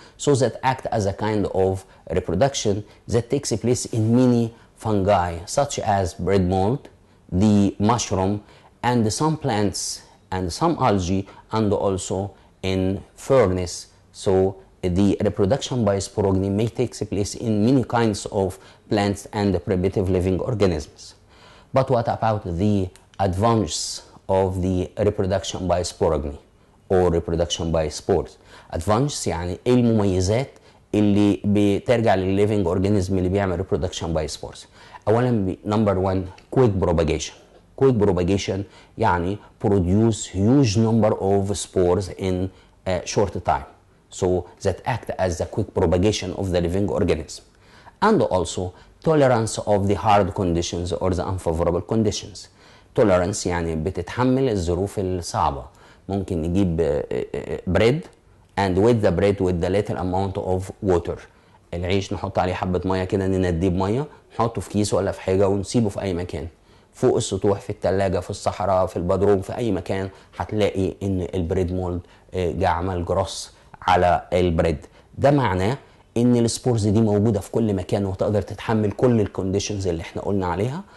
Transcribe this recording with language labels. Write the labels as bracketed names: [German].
[English] So that act as a kind of reproduction that takes place in many fungi such as bread mold, the mushroom, and some plants and some algae, and also in furnace. So the reproduction by sporogamy may take place in many kinds of plants and primitive living organisms. But what about the advance of the reproduction by sporogamy or reproduction by spores? [Arabic] advance يعني ايه المميزات اللي بترجع للليفنج اورجانيزم اللي بيعمل [English] reproduction by spores؟ [Arabic] اولا نمبر 1 [English] quick propagation. quick propagation يعني produce huge number of spores in a short time, so that act as the quick propagation of the living organism. And also tolerance of the hard conditions or the unfavorable conditions. [Arabic] tolerance يعني بتتحمل الظروف الصعبة. ممكن نجيب [English] bread and with the bread with the little amount of water. [Arabic] العيش نحط عليه حبة مية كده، ننديه بمية، نحطه في كيس ولا في حاجة ونسيبه في أي مكان، فوق السطوح، في التلاجة، في الصحراء، في البدروم، في أي مكان هتلاقي إن البريد مولد جه عمل جروس على البريد. ده معناه إن السبورز دي موجودة في كل مكان وتقدر تتحمل كل الكونديشنز اللي إحنا قلنا عليها.